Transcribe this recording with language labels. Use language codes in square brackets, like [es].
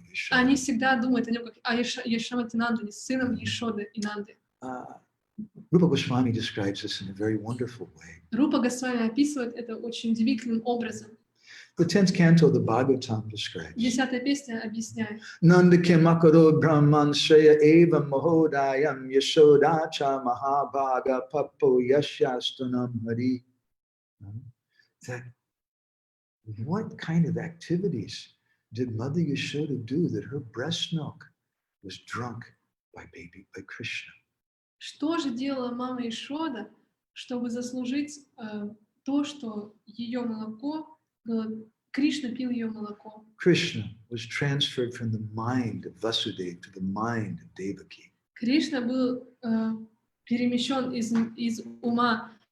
[ru] Они всегда думают о нем как о Яшамати-нандане, сыном Ешоды и Нанды. [en] Rupa Goswami describes this in a very wonderful way. [ru] Рупа Госвами описывает это очень удивительным образом. [en] The 10th canto of the Bhagavatam describes. [ru] 10-я песня объясняет. [sa] Nanda Kimakaro Brahman Shreya Eva Mahodayam Yashodacha Mahabhaga Papo Yashastunam Hari. [en] That what kind of activities did Mother Yashoda do that her breast milk was drunk by Krishna? [ru] Что же делала мама Ешода, чтобы заслужить то, что ее молоко было, Кришна пил ее молоко? [en] Krishna was transferred from the mind of Vasudeva to the mind of Devaki. [ru] Кришна был перемещен из ума